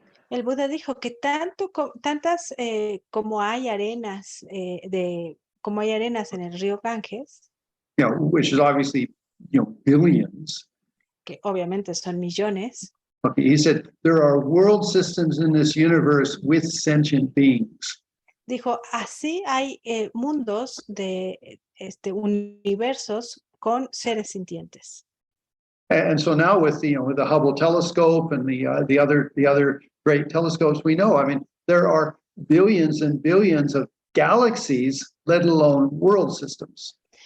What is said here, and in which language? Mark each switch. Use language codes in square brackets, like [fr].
[es] El Buda dijo que tantas como hay arenas como hay arenas en el río Ganges, [en] Which is obviously, billions. [es] que obviamente son millones. [en] Okay, he said there are world systems in this universe with sentient beings. [es] Dijo, así hay mundos de universos con seres sintientes. [en] And so now with the Hubble telescope and the other great telescopes, we know. I mean, there are billions and billions of galaxies, let alone world systems.